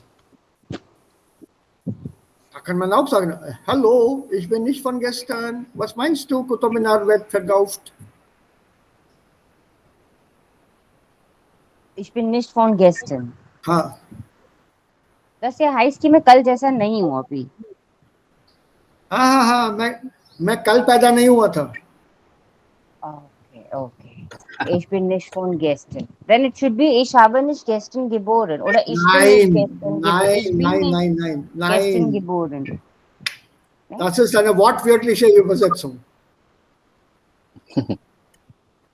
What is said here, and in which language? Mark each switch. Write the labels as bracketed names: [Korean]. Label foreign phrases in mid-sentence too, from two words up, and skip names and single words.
[German] Da kann man auch sagen, hallo, ich bin nicht von gestern. Was meinst du, Qutub Minar wird verkauft? Ich bin nicht von gestern. [Hindi] हाँ. [German] Das ja heißt [Hindi] कि मैं कल जैसा नहीं हूँ अभी. हाँ, मैं कल पैदा नहीं हुआ था. Okay. [German] Ich bin nicht von gestern. [English] Then it should be [German] ich habe nicht gestern geboren oder ich bin nicht gestern geboren. Das ist eine wortwörtliche Übersetzung.